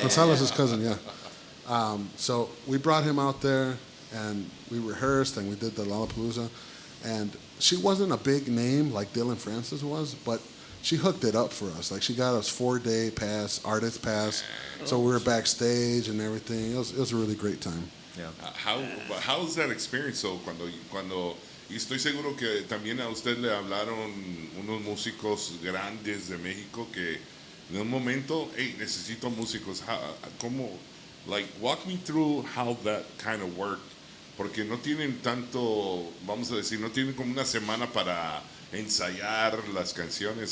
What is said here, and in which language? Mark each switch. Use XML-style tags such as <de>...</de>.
<en>Gonzalo's his cousin, yeah. So we brought him out there, and we rehearsed, and we did the Lollapalooza. And she wasn't a big name like Dylan Francis was, but she hooked it up for us. Like, she got us 4-day pass, artist pass. So we were backstage and everything. It was a really great time. Yeah. How's that experience?</en> <es>So cuando y estoy seguro que también a usted le hablaron unos músicos grandes de México que en un momento, hey, necesito músicos. ¿Cómo?</es> <en>Like, walk me through how that kind of worked.</en> <es>Porque no tienen tanto, vamos a decir, no tienen como una semana para ensayar las canciones.</es>